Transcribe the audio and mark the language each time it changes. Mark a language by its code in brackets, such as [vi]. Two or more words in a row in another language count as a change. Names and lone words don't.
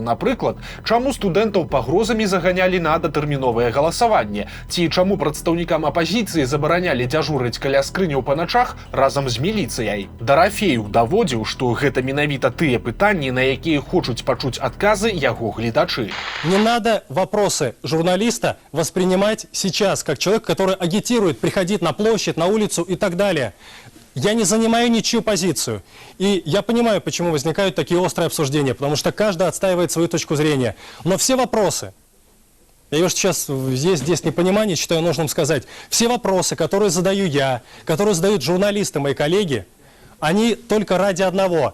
[be] Напрыклад, чаму студэнтаў пагрозамі заганялі на датэрміновае галасаванне? Ці чаму прадстаўнікам апазіцыі забаранялі дзяжурыць каля скрыняў па начах разам з міліцыяй? Дарафею даводзіў, што гэта менавіта тыя пытанні, на якія хочуць пачуць адказы яго гледачы. [ru] Не надо вопросы журналиста воспринимать сейчас как человек, который агитирует приходить на площадь, на улицу и так далее. Я не занимаю ничью позицию. И я понимаю, почему возникают такие острые обсуждения, потому что каждый отстаивает свою точку зрения. Но все вопросы, я уж сейчас здесь непонимание, считаю нужным сказать, все вопросы, которые задаю я, которые задают журналисты, мои коллеги, они только ради одного.